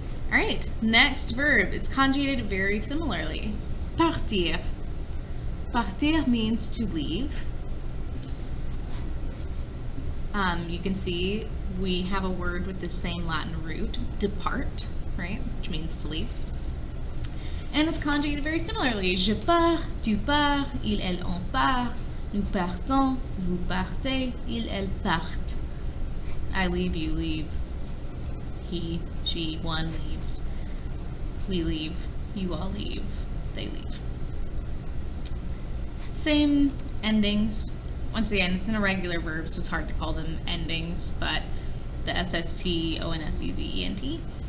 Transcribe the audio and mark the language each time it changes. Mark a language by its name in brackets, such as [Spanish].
[English] All right, next verb. It's conjugated very similarly. Partir. Partir means to leave. You can see we have a word with the same Latin root, depart, right, which means to leave. And it's conjugated very similarly. [French] Je pars, tu pars, il, elle, on part, nous partons, vous partez, il, elle partent. [English] I leave, you leave, he, she, one leaves, we leave, you all leave, they leave. Same endings. Once again, it's an irregular verb, so it's hard to call them endings, but the SST, ONS, easy, ENT.